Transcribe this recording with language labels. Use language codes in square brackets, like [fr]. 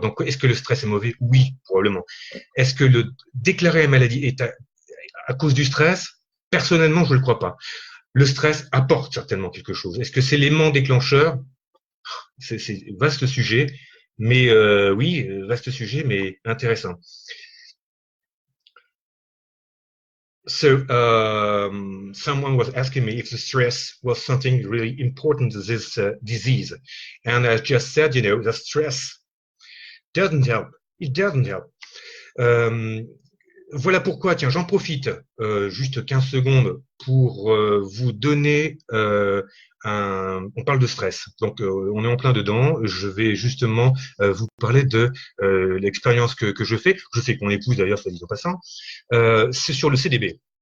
[fr] Donc est-ce que le stress est mauvais? Oui, probablement. Est-ce que le déclarer la maladie est à cause du stress? Personnellement, je ne le crois pas. Le stress apporte certainement quelque chose. Est-ce que c'est l'aimant déclencheur? C'est vaste sujet, mais oui, vaste sujet, mais intéressant. [en] So, someone was asking me if the stress was something really important to this disease. And I just said, the stress doesn't help. It doesn't help. [fr] Voilà pourquoi, tiens, j'en profite juste 15 secondes pour vous donner on parle de stress, donc on est en plein dedans. Je vais justement vous parler de l'expérience que je fais avec mon épouse d'ailleurs, soit dit en passant. C'est sur le CDB.